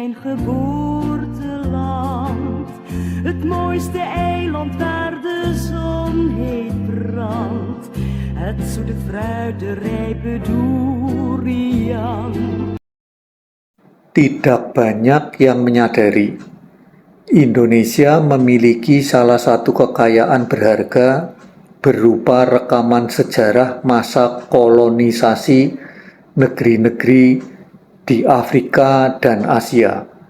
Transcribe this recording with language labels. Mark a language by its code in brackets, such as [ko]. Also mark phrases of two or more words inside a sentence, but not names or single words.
[nl] geboorteland. Het mooiste eiland waar de zon heet brandt. Het zoete fruit, de rijpe durian. [id] Tidak banyak yang menyadari Indonesia memiliki salah satu kekayaan berharga berupa rekaman sejarah masa kolonisasi negeri-negeri di Afrika dan Asia.